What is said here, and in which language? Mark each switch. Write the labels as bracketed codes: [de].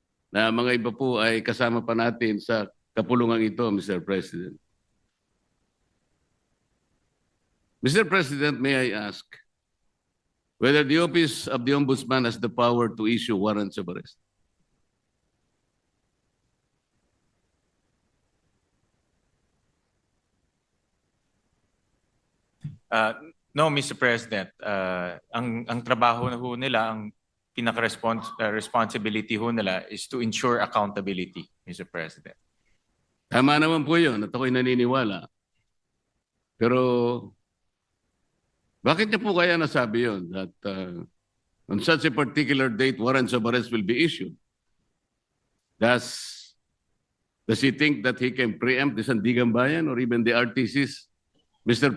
[tl] Na mga iba po ay kasama pa natin sa kapulungan ito, Mr. [en] President. Mr. President, may I ask whether the Office of the Ombudsman has the power to issue warrants of arrest? [tl] No, Mr. President. Ang trabaho na ho nila, ang pinaka-responsibility ho nila [en] is to ensure accountability, [tl] Mr. President. Tama naman po yun at ako'y naniniwala. Pero bakit niya po kaya nasabi yun [en] that on such a particular date warrants of arrest will be issued? Does he think that he can preempt the Sandigan Bayan or even the RTCs, Mr.